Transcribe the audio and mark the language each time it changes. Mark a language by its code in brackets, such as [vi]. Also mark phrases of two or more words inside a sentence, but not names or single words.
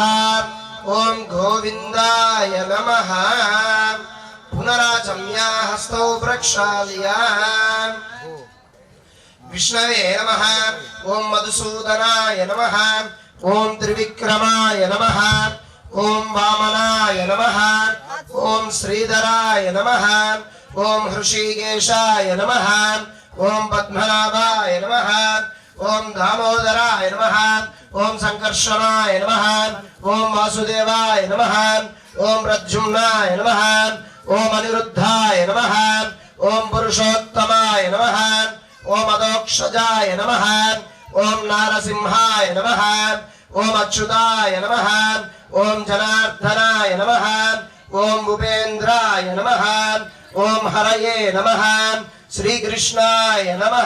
[sa] ఓం గోవిందాయ నమః. పునరాచమ్య హస్తౌ ప్రక్షాళ్య. విష్ణవే నమః. ఓం మధుసూదనాయ నమః. ఓం త్రివిక్రమాయ నమః. ఓం వామనాయ नमः ॐ श्रीधराय नमः ॐ हृषीकेशाय नमः ॐ पद्मनाभाय नमः ॐ दामोदराय नमः ॐ संकर्षणाय नमः ॐ वासुदेवाय नमः ॐ प्रद्युम्नाय नमः ॐ अनिरुद्धाय नमः ॐ पुरुषोत्तमाय नमः ॐ अदोक्षजाय नमः ॐ नारसिंहाय नमः ॐ अच्युताय नमः ॐ जनार्दनाय नमः ॐ भूपेन्द्राय नमः ॐ हरये नमः श्रीकृष्णाय नमः